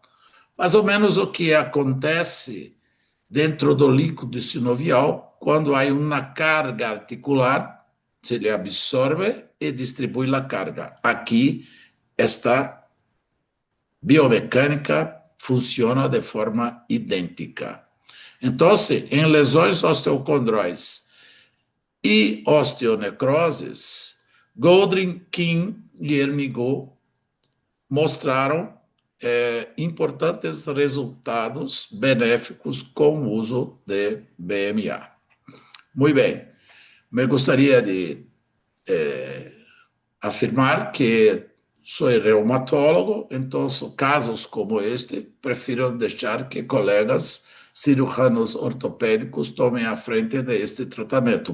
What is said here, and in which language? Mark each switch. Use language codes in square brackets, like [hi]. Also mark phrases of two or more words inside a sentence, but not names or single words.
[pt] Mais ou menos o que acontece dentro do líquido sinovial, quando há uma carga articular, se ele absorve e distribui a carga. Aqui, esta biomecânica funciona de forma idêntica. Então, em lesões osteocondrais e osteonecroses, Goldring, King e Ernigo mostraram importantes resultados benéficos com o uso de BMA. Muito bem, me gostaria de afirmar que sou reumatólogo, então casos como este, prefiro deixar que colegas cirujanos ortopédicos tomem a frente deste tratamento.